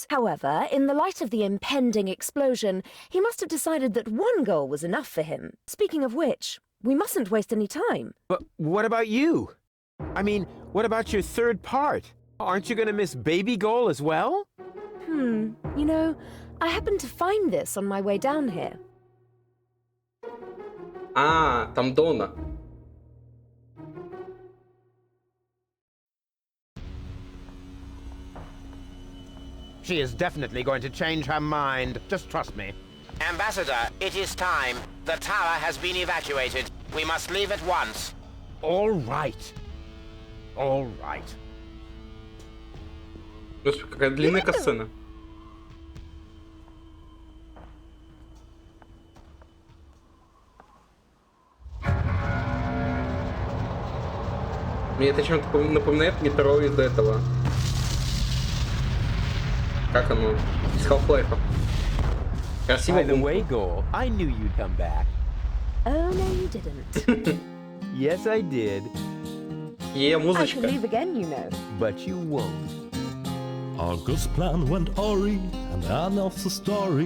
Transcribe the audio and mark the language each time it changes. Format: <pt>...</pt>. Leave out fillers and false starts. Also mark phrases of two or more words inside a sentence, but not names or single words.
<en>However, in the light of the impending explosion, he must have decided that one goal was enough for him. Speaking of which, we mustn't waste any time. But what about you? I mean, what about your third part? Aren't you gonna miss Baby Goal as well? You know, I happened to find this on my way down here.</en> <ru>А, там Дона.</ru> <en>She is definitely going to change her mind. Just trust me. Ambassador, it is time. The tower has been evacuated. We must leave at once. All right. All right.</en> <ru>Господи, какая длинная касцена. Мне это чем-то напоминает метро из этого. Как оно? Из Half-Life. Красиво.</ru> <en>By the way, Goal, I knew you'd come back. Oh, no, you didn't. Yes, I did. I</en> <ru>Музычка.</ru> <en>can leave again, you know. But you won't. August's plan went awry, and end of the story.</en>